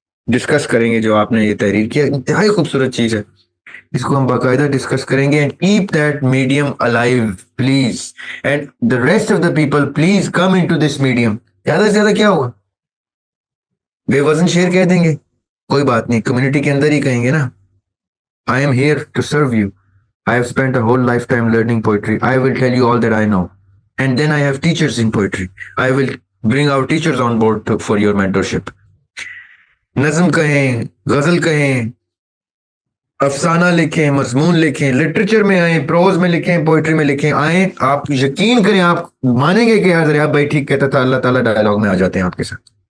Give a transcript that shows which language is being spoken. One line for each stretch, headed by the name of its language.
Urdu: Discuss کریں گے جو آپ نے یہ تحریر کیا، انتہائی خوبصورت چیز ہے، اس کو ہم باقاعدہ ڈسکس کریں گے.
English: And keep that medium alive please, and the rest of the people please come in to this medium.
Urdu: زیادہ سے زیادہ کیا ہوگا، بے وزن شعر کہہ دیں گے، کوئی بات نہیں، کمیونٹی کے اندر ہی کہیں گے نا.
English: I am here to serve you. I have spent a whole lifetime learning poetry. I will tell you all that I know. And then I have teachers in poetry. I will bring our teachers on board for your mentorship.
Urdu: نظم کہیں، غزل کہیں، افسانہ لکھیں، مضمون لکھیں، literature میں آئیں، pros میں لکھیں، پوئٹری میں لکھیں، آئیں. آپ یقین کریں، آپ مانیں گے کہ یار ریاض بھائی ٹھیک کہتا تھا، اللہ تعالیٰ ڈائلاگ میں آ جاتے ہیں آپ کے ساتھ.